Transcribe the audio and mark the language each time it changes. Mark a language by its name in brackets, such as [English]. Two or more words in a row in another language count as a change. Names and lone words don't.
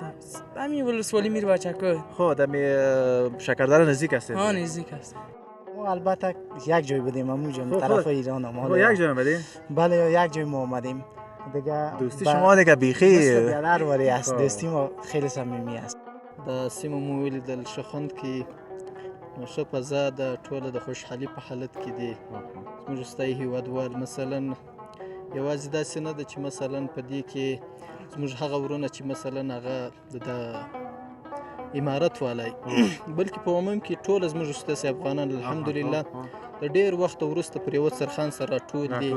[Persian] همین ولسوالی میر بچک‌ها. خب دمی شکردره نزدیک هستید؟ ها نزدیک است. ما البته یک جای بودیم همونجا طرف ایران هم. یک جای آمدیم؟ بله یک جای ما آمدیم دیگه. دوستی شما دیگه بیخی برادر واری است. دوستی ما خیلی صمیمی است. [Pashto] د سیمه مو ولیدل شخوند کې نو ښه فضا د ټوله د خوشحالي په حالت کې دی. زموږ ستایي هیوادوال مثلا یوازې داسې نه ده چې مثلا په دې کې زموږ هغه ورونه چې مثلا هغه د امارت والی بلکې په عموم کې ټول زموږ ستاسې افغانان الحمدلله د ډېر وخت وروسته پر یوه سرخان سره راټول دي.